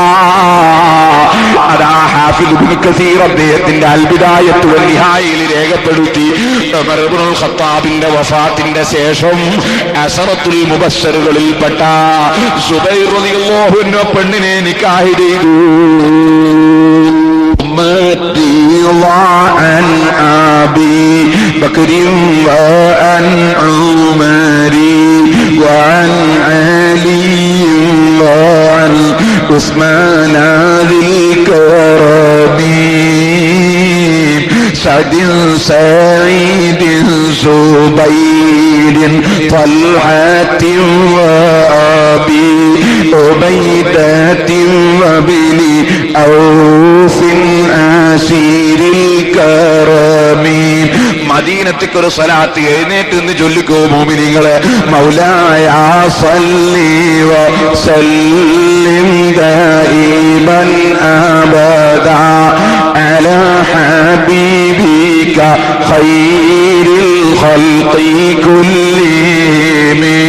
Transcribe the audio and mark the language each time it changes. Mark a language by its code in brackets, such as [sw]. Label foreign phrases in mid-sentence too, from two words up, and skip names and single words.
[ml] അതാ ഹാഫിദ് ഇബ്നു കസീർ അദ്ദേഹത്തിന്റെ അൽ ബിദായത്ത് വൻ നിഹായയിൽ രേഖപ്പെടുത്തി. ഉമർ ഇബ്നുൽ ഖത്താബിന്റെ വഫാത്തിന്റെ ശേഷം അസറത്തുൽ മുബശ്ശറുകളിൽപ്പെട്ട സുബൈർ [ar] رضي الله عنه [ml] പെണ്ണിനെ നിക്കാഹ് ചെയ്തു. [ar] عن أبي بكر وعن عمر وعن علي وعن عثمان ذي الكرم سعد سعيد زبير طلحة وأبي عبيدة وابن عوف عسير الكرم. [ml] മദീനത്തേക്ക് ഒരു സ്വലാത്ത് എഴുന്നേറ്റ് നിന്ന് ചൊല്ലിക്കോ മോമിനീങ്ങളെ. [ar] مولاي صل وسلم دائما أبدا على حبيبك خير الخلق كلهم.